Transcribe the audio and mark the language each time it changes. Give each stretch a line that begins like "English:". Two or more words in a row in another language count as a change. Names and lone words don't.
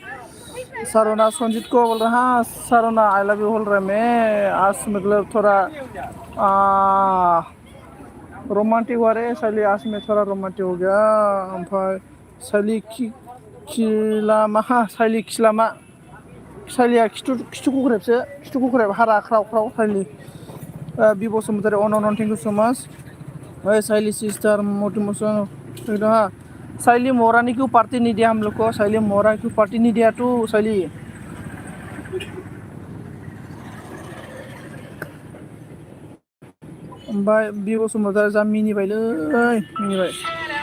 Hindi: सारोना संजीत को बोल रहा हाँ सारोना
English: I love you
Hindi: बोल रहा मैं आज मतलब थोड़ा रोमांटिक हुआ रे शैली, आज में थोड़ा रोमांटिक हो गया।
Bodo: ओमफ्राय शैली खिलामा, हाँ शैली खिलामा, शैलिया खिथु कुकुरेब हारा ख्राव ख्राव शैली।
English: बि बसुमतारी अन thank you so much.
Hindi: शैली सिस्टर मोटिवेशन हाँ शैली मोरा ने क्यों पार्टी नहीं दिया हम लोग को, शैली मोरा क्यों पार्टी नहीं दिया तू शैली।
Bodo: ओमफ्राय बि बसुमतारी जा मिनिबायलै मिनिबाय।